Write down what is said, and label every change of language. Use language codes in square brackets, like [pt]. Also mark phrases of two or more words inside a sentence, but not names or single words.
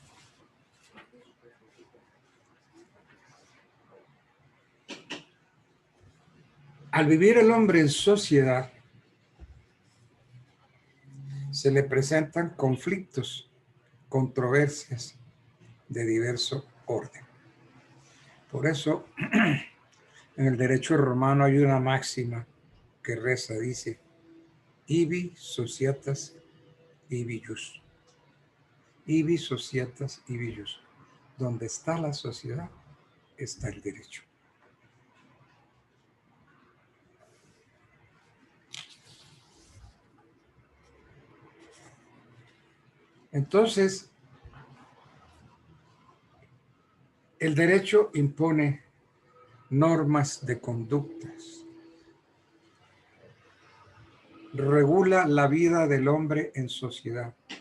[es] Al vivir el hombre en sociedad, se le presentan conflictos, controversias de diverso orden. Por eso, en el derecho romano hay una máxima que reza, dice, [la] ibi societas ibi jus. Ibi societas ibi jus. [es] Donde está la sociedad, está el derecho. Entonces, el derecho impone normas de conductas, regula la vida del hombre en sociedad.